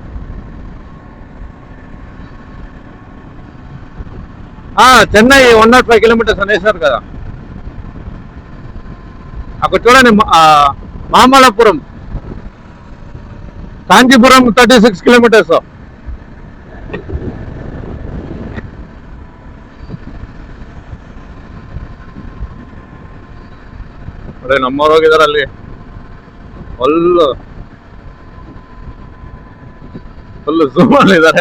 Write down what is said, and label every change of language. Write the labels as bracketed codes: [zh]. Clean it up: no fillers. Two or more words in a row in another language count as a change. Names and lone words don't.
[te] చెన్నై 105 కిలోమీటర్స్ అనేసారు కదా. అక్కడ చూడండి, మామల్లపురం, కాంచీపురం 36 కిలోమీటర్స్. [kn] ಅದೇ ನಮ್ಮವ್ರು ಹೋಗಿದಾರೆ ಅಲ್ಲಿ, [en] full zoom [kn] ಅಲ್ಲಿ ಇದಾರೆ.